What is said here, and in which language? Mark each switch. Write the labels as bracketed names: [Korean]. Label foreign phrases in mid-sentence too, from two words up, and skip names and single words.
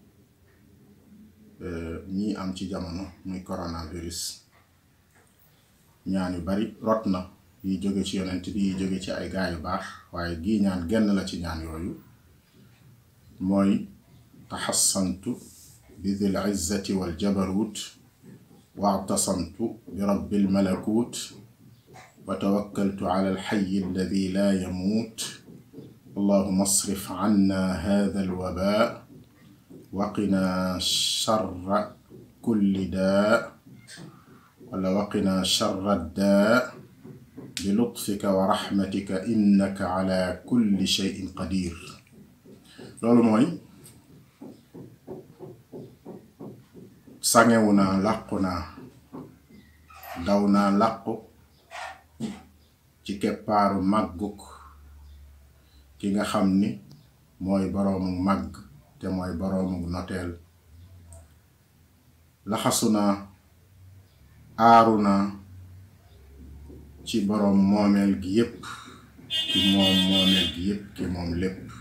[Wolof] ñii am ci jamono muy coronavirus ñaan yu bari rot na yi jóge ci yonent bi yi jóge ci ay gaay yu baax waaye gii ñaan genn la ci ñaan yooyu mooy taxassantu bi [Arabic] ذي العزة وال jabarut واعتصمت برب الملكوت وتوكلت على الحي الذي لا يموت اللهم اصرف عنا هذا الوباء وقنا شر كل داء ولا وقنا شر الداء بلطفك ورحمتك إنك على كل شيء قدير. [Wolof] loolu mooy sangewu naa làqu naa daw naa làqu ci keppaaru màgguk ki nga xam ni mooy boroomu màgg te mooy boroomu noteel laxasu naa aaru naa ci boroom moomeel gi yépp ki moom moomeel gi yépp ki moom lépp